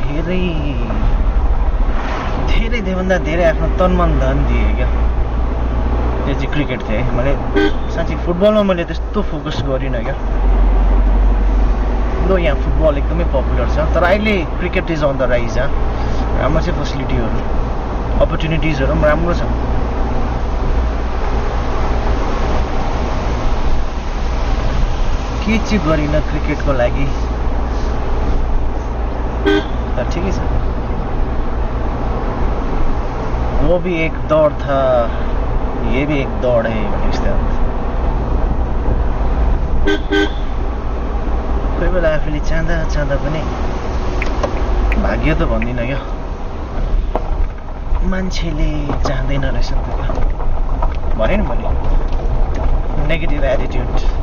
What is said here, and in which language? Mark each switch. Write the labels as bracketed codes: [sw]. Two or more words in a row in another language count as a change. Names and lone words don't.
[ne] धेरैभन्दा धेरै आफ्नो तन मन धन दिएँ क्या त्यो चाहिँ क्रिकेट थियो है मैले साँच्चै फुटबलमा मैले त्यस्तो फोकस गरिनँ क्या लु यहाँ फुटबल एकदमै पपुलर छ तर अहिले [en] cricket is on the rise [ne] राम्रो चाहिँ फेसिलिटीहरू अपर्च्युनिटिजहरू पनि राम्रो छ के चाहिँ गरिनँ क्रिकेटको लागि तर ठिकै छ [hi] वो भी एक दौड़ था ये भी एक दौड़ है [ne] कोही बेला आफूले चाहँदा पनि भाग्य त भन्दिनँ क्या मान्छेले चाहँदैन रहेछ नि त क्या भने नि मैले [en] negative attitude